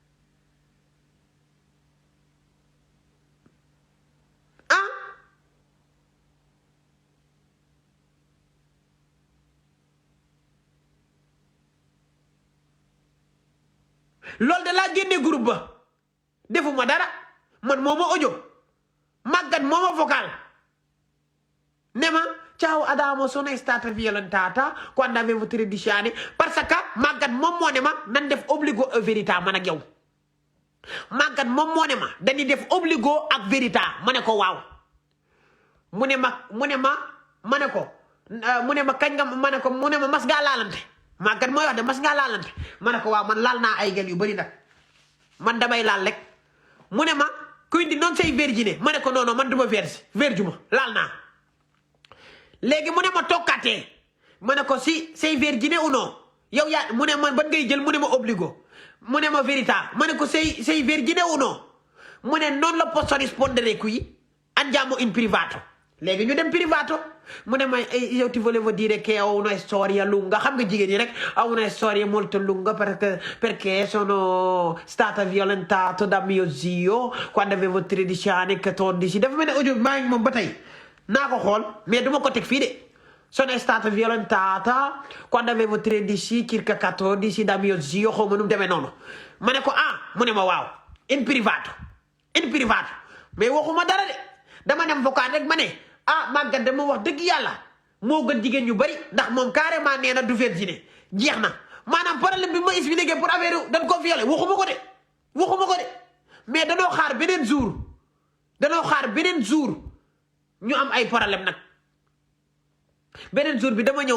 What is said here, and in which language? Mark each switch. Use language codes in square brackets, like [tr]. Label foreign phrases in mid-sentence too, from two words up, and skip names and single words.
[wo] loolu de laa génne groupe ba defuma dara man moo ma audio màggat moo ma vocal ne ma [it] ciao Adamo sono stata violentata quando avevo 13 anni [fr] parce que [wo] màggat moom moo ne ma nan def obbligo ak vérita man ak yow màggat moom moo ne ma dañuy def obbligo ak vérita ma ne ko waaw mu ne ma kañ nga ma ne ko mu ne ma mas ngaa laalante màggat mooy wax de mas ngaa laalante ma ne ko waaw man laal naa ay gel yu bari nag man damay laal rek mu ne ma kuy di noonu say vergine ma ne ko non man duma verge ma laal naa léegi mu ne ma tokkatee ma ne ko si say vergine [fr] ou non [wo] yow yaa mu ne man ban ngay jël mu ne ma obbligo mu ne ma verità ma ne ko [it] sei vergine [fr] ou non [wo] mu ne [it] non lo posso rispondere qui andiamo in privato [wo] léegi ñu dem privato mu [it] ne ma io ti volevo dire che ho una storia lunga [wo] xam nga jigéen ñi rek [it] ho una storia molto lunga perché sono stata violentata da mio zio quando avevo 13 anni 14 [wo] dafa mel ne audio maa ngi moom ba tey naa ko xool mais duma ko teg fii de [it] sono stata violentata quando avevo 13 circa 14 da mio zio [wo] xaw ma nu mu demee noonu ma ne ko mu ne ma waaw [it] in privato [wo] mais waxuma dara de dama dem vocal rek ma ne màggat dama wax dëgg yàlla moo gën jigéen ñu bari ndax moom carrément nee na du virginie jeex na maanaam problème bi ma expliqué [fr] pour affaire [wo] dañ ko violé waxuma ko de mais danoo xaar beneen jour ñu am ay problème nag beneen jour bi dama ñëw